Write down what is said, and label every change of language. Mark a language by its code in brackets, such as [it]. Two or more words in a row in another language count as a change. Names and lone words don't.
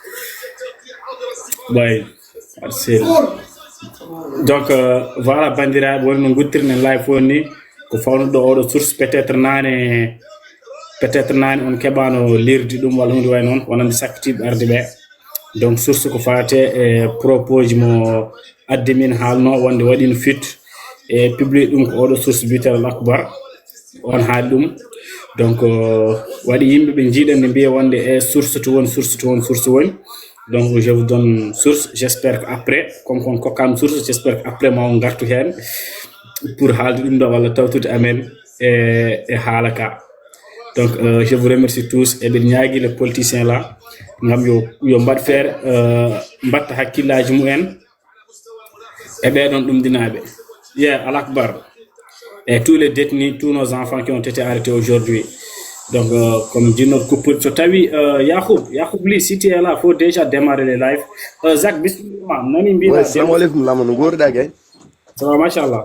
[fr] Boy, donc voilà, [ff] bandiraɓe woni no guttirnen live o ni ko fawnuɗo oɗo source peut-être nane on keɓano lirdi ɗum walla hunde way noon wonande sakkitiɓe arde ɓe. Donc source ko fate e propose mo adde min haalno wonde waɗino fit e publie ɗum ko oɗo source biyeteɗo Al Akbar on haali ɗum. Donc waɗi yimɓe ɓe jiiɗan ne mbiya wonde e source to woni. [fr] Donc je vous donne source, j'espère qu'après comme [ff] kon kokkam source, [fr] j'espère qu'après [ff] ma on gartu hen pour haalde ɗum ɗo walla tawtude amen e haala ka. [fr] Donc je vous remercie tous et [ff] ɓe ñaagui [fr] le politicien là [ff] ngam yo mbaɗ feere mbatta hakkillaji mumen e ɓeɗon ɗum dinaɓe. [fr] Al Akbar et tous les détenus, tous nos enfants qui ont été arrêtés aujourd'hui. Donc comme dit notre couple, [ff] so tawi Yacoub Ly, [fr] si tu es là, faut déjà démarrer les lives. [ff] Zach, bismillah, nani mbina. [fr] Ouais, [ar] salam alaikum, [fr] là, mon gourda, gay. Ça va, machallah.